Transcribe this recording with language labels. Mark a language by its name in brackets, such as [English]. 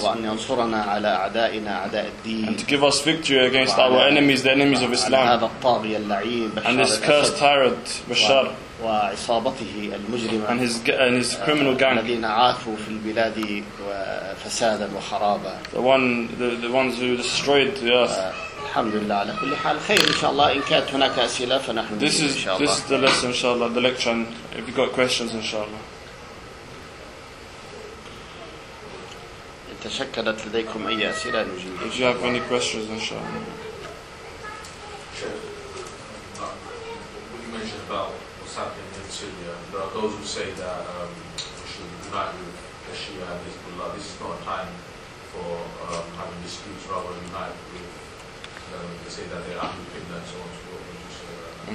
[Arabic] وأن ينصرنا على أعدائنا أعداء الدين. [English] And to give us victory against our enemies, the enemies of Islam. [Arabic] هذا الطاغية اللعين. [English] And this cursed tyrant Bashar. [Arabic] وعصابته المجرمة. [English] And his criminal gang. [Arabic] الذين عاثوا في البلاد وفسادا وخرابا. [English] The ones who destroyed the earth. [Arabic] الحمد لله على كل حال خير إن شاء الله إن كانت هناك أسئلة فنحن. [English] This is the lesson إن شاء الله, the lecture. And if you got questions إن شاء الله. [Arabic] تشكلت لديكم أي أسئلة نجيب. [English] If you have any questions, inshallah. When you mentioned about what's happening in Syria, there are those who say that we should unite with the Shia and Hezbollah. This is not a time for having disputes, rather unite with they say that they are independent and so on.